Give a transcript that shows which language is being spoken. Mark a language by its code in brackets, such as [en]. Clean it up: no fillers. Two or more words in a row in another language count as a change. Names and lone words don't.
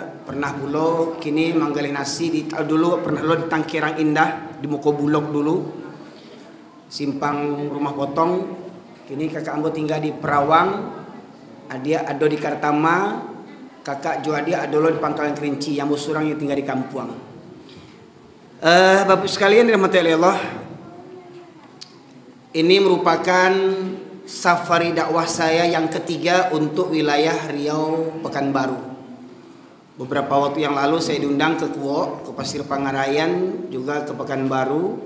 [min] Pernah bulo kini manggalih nasi di dulu pernah lo di Tangkirang Indah di Moko Bulog dulu. [id] Simpang Rumah Potong. [min] Kini kakak ambo tinggal di Perawang. Adia ado di Kartama. Kakak Juadia ado lo di Pangkalan Kerinci. Yang busurang yang tinggal di Kampuang. [id] Bapak sekalian dirahmati Allah. Ini merupakan safari dakwah saya yang ketiga untuk wilayah Riau Pekanbaru. Beberapa waktu yang lalu saya diundang ke Kuok, ke Pasir Pangarayan, juga ke Pekanbaru.